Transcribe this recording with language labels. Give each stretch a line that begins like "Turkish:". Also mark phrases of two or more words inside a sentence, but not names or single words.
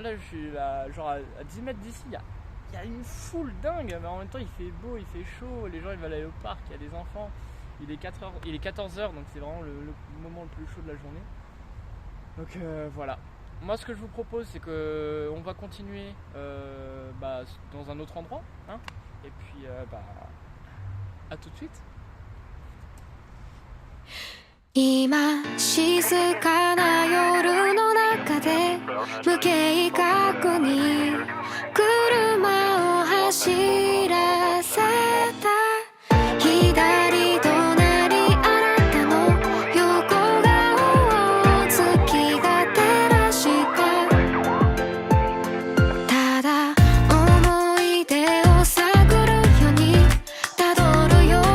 French: Là je suis là, genre à 10 mètres d'ici, il y a une foule dingue, mais en même temps il fait beau, il fait chaud, les gens ils veulent aller au parc, il y a des enfants. Il est 14h, donc c'est vraiment le moment le plus chaud de la journée. Donc voilà. Moi ce que je vous propose c'est que on va continuer dans un autre endroit, hein, et puis à tout de suite.
Japanese: 今静かな夜の中で無計画に車を走らせた左隣あなたの横顔を月が照らしたただ思い出を探るようにたどるよ